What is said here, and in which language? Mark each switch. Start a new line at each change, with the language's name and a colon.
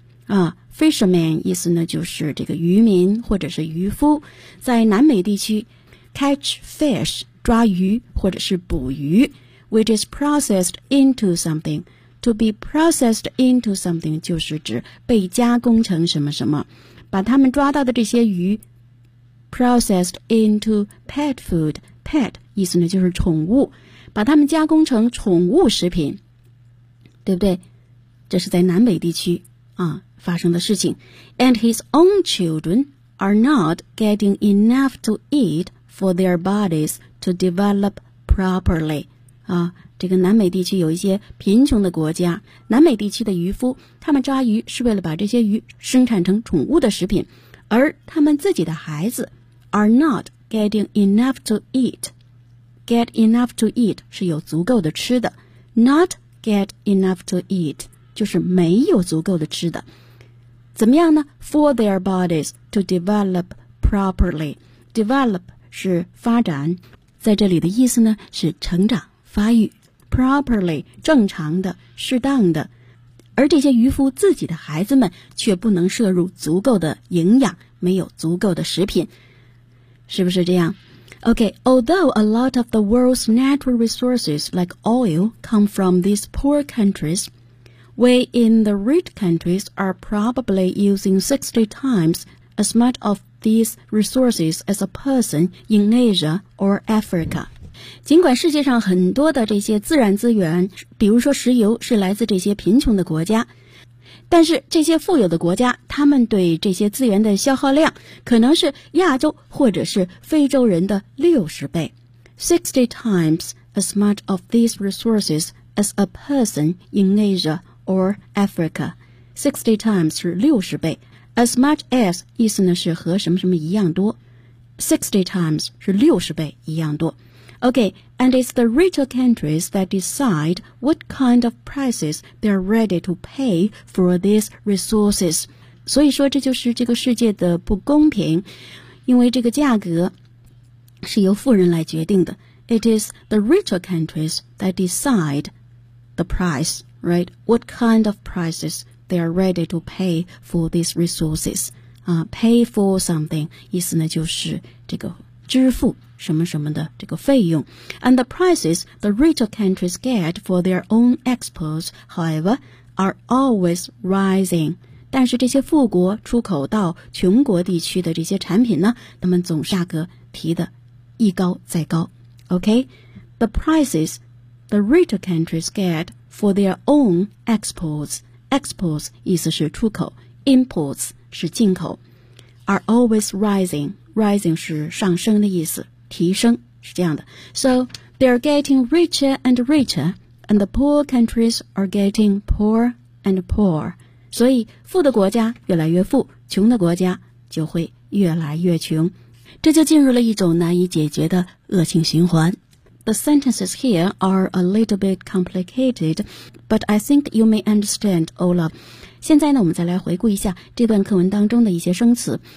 Chinese: 啊， fisherman 意思呢就是这个渔民或者是渔夫，在南美地区
English: catch fish
Chinese: 抓鱼或者是捕鱼，
English: which is processed into somethingTo be processed into something
Chinese: 就是指被加工成什么什么，把他们抓到的这些鱼
English: processed into pet food.
Chinese: Pet 意思呢就是宠物，把他们加工成宠物食品，对不对？这是在南北地区啊发生的事情。
English: And his own children are not getting enough to eat for their bodies to develop properly.
Chinese: 啊，这个南美地区有一些贫穷的国家，南美地区的渔夫他们抓鱼是为了把这些鱼生产成宠物的食品，而他们自己的孩子
English: are not getting enough to eat. Get enough to eat
Chinese: 是有足够的吃的，
English: not get enough to eat
Chinese: 就是没有足够的吃的。怎么样呢？
English: For their bodies to develop properly.
Chinese: Develop 是发展，在这里的意思呢是成长发育。 Properly 正常的适当的，而这些渔夫自己的孩子们却不能摄入足够的营养，没有足够的食品，是不是这样？
English: OK, although a lot of the world's natural resources like oil come from these poor countries, we in the rich countries are probably using 60 times as much of these resources as a person in Asia or Africa.
Chinese: 尽管世界上很多的这些自然资源，比如说石油，是来自这些贫穷的国家，但是这些富有的国家，他们对这些资源的消耗量可能是亚洲或者是非洲人的60倍。
English: 60 times as much of these resources as a person in Asia or Africa.
Chinese: 60 times 是60倍，
English: as much as
Chinese: 意思呢是和什么什么一样多， 60 times 是60倍一样多。
English: Okay, and it's the richer countries that decide what kind of prices they're ready to pay for these resources.
Chinese: 所以说这就是这个世界的不公平，因为这个价格是由富人来决定的。
English: It is the richer countries that decide the price, right? What kind of prices they are ready to pay for these resources? Pay for something,
Chinese: 意思呢就是这个支付什么什么的这个费用。
English: And the prices the richer countries get for their own exports, however, are always rising.
Chinese: 但是这些富国出口到穷国地区的这些产品呢，他们总价格提的一高再高。
English: Okay, the prices the richer countries get for their own exports, exports
Chinese: 意思是出口
English: ，imports
Chinese: 是进口
English: ，are always rising.
Chinese: Rising 是上升的意思，提升是这样的。
English: So they are getting richer and richer, and the poor countries are getting poorer and poorer.
Chinese: 所以富的国家越来越富，穷的国家就会越来越穷。这就进入了一种难以解决的恶性循环。
English: The sentences here are a little bit complicated, but I think you may understand, Olaf.
Chinese: 现在呢，我们再来回顾一下这段课文当中的一些生词。